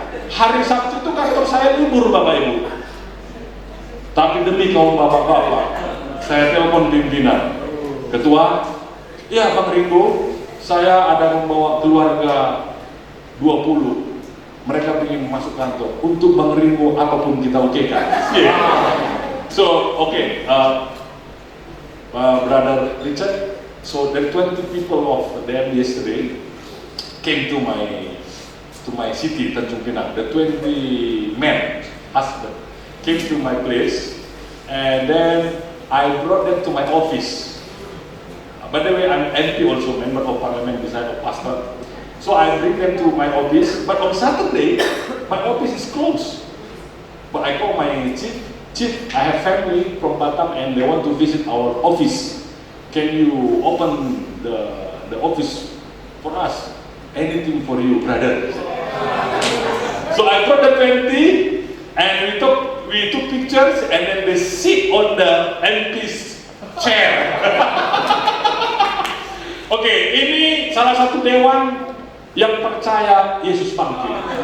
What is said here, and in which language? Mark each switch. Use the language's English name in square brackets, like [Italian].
[Indonesian] Hari Sabtu itu kantor saya libur Bapak Ibu. Tapi demi kaum bapak-bapak, saya telepon pimpinan, ketua, ya Bang Ringo, saya ada membawa keluarga 20. Mereka ingin masuk kantor. Untuk Bang Ringo apapun kita okekan. [English] So, Brother Richard, so the 20 people of them yesterday came to my city, Tanjung Pinang. The 20 men, husband, came to my place, and then I brought them to my office. By the way, I'm MP also, member of parliament beside of pastor. So I bring them to my office, but on Saturday, my office is closed. But I call my chief, I have family from Batam and they want to visit our office. Can you open the office for us? Anything for you, brother. So I brought the 20 and we took pictures and then they sit on the MP's chair. [Indonesian] Oke, ini salah satu dewan yang percaya Yesus bangkit.